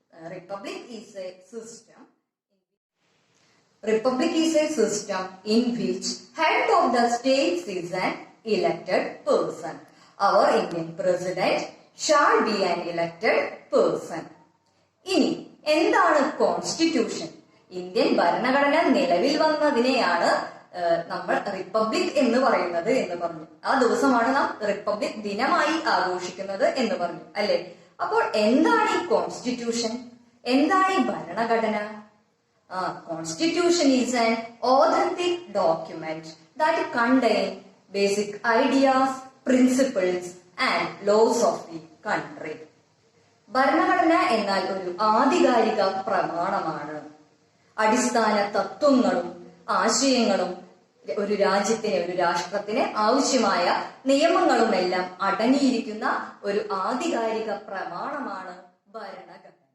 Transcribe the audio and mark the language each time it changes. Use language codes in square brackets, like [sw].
[en] Republic is a system. Republic is a system in which head of the states is an elected person. Our Indian president shall be an elected person. [ml] ഇനി എന്താണ് constitution? Indian ഭരണഘടന നിലവിൽ വന്നതിനെയാണ് നമ്മൾ republic എന്ന് പറയുന്നത് എന്ന് പറഞ്ഞു. ആ ദിവസമാണ് നാം റിപ്പബ്ലിക് ദിനമായി ആഘോഷിക്കുന്നത് എന്ന് പറഞ്ഞു അല്ലെ. അപ്പോൾ എന്താണ് ഈ കോൺസ്റ്റിറ്റ്യൂഷൻ? എന്താണ് ഈ ഭരണഘടന? [en] Constitution is an authentic document that contains basic ideas, principles and laws of the country. [ml] ഭരണഘടന എന്നാൽ ഒരു ആധികാരിക പ്രമാണമാണ്. അടിസ്ഥാന തത്വങ്ങളും ആശയങ്ങളും ഒരു രാജ്യത്തിന്, ഒരു രാഷ്ട്രത്തിന് ആവശ്യമായ നിയമങ്ങളുമെല്ലാം അടങ്ങിയിരിക്കുന്ന ഒരു ആധികാരിക പ്രമാണമാണ് ഭരണഘടന.